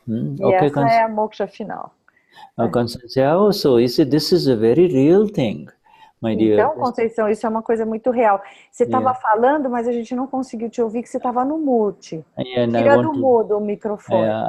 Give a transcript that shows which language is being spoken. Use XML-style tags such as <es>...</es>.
<pt>Okay, essa é a moksha final.</pt> <en>Conceição, so you see, this is a very real thing, my dear.</en> <pt>Então, Conceição, isso é uma coisa muito real. Você estava falando, mas a gente não conseguiu te ouvir, que você estava no mute. Tira do mudo o microfone.</pt>